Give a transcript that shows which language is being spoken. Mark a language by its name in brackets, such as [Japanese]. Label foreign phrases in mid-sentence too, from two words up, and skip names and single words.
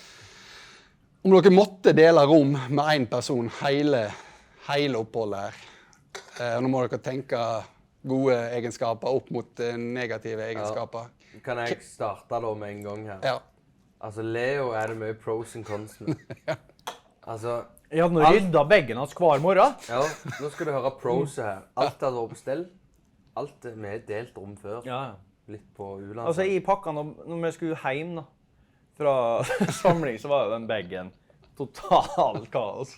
[Norwegian] Om dere måtte dele rom med en person hele oppholdet her, nå må dere tenke gode egenskaper opp mot negative egenskaper. Kan jeg starte da med en gang her? Ja. Altså, Leo er det mye [English] pros and cons [Norwegian] med. Altså... Jeg hadde nå ryddet beggen hans hver morgen. Ja, nå skal du høre proset her. Alt hadde vært på stell. Alt vi har delt rom før. Ja. Litt på ulandet. Altså, i pakka når vi skulle hjem da, fra samling, så var jo den beggen totalt kaos.